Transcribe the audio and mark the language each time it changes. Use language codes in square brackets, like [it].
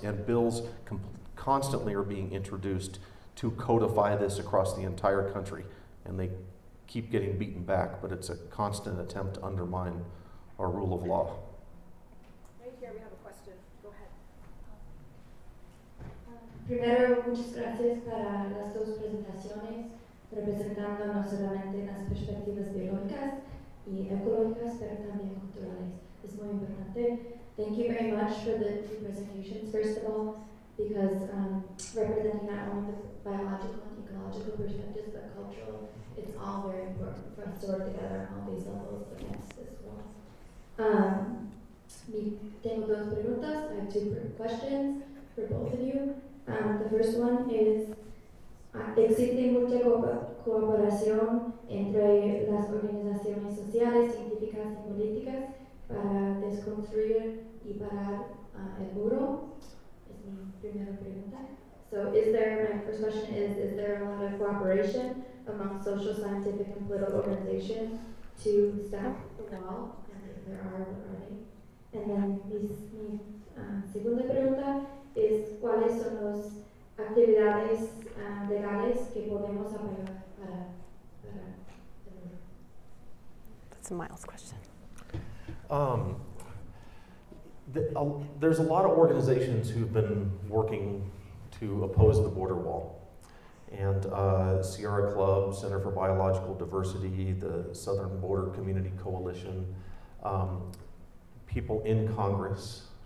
[en] And bills constantly are being introduced to codify this across the entire country, and they keep getting beaten back, but it's a constant attempt to undermine our rule of law. Right here, we have a question. Go ahead. [es] Primero, muchas gracias para las dos presentaciones, representando no solamente las perspectivas biológicas y ecológicas, pero también culturales. Es muy importante. [en] Thank you very much for the two presentations, first of all, because representing not only the biological and ecological perspectives, but cultural, it's all very important for us to work together on all these levels against this war. [es] Tengo dos preguntas. [en] I have two questions for both of you. The first one is, [es] ¿existe mucha cooperación entre las organizaciones sociales, científicas y políticas para desconstruir y parar el muro? Es mi primera pregunta. [en] So my first question is there a lot of cooperation among social, scientific, and political organizations to stop the wall? And if there are, what are they? And then [es] mi segunda pregunta es, ¿cuáles son las actividades legales que podemos apoyar para el muro? [en] That's a Miles question. There's a lot of organizations who've been working to oppose the border wall. And Sierra Club, Center for Biological Diversity, the Southern Border Community Coalition, people in Congress.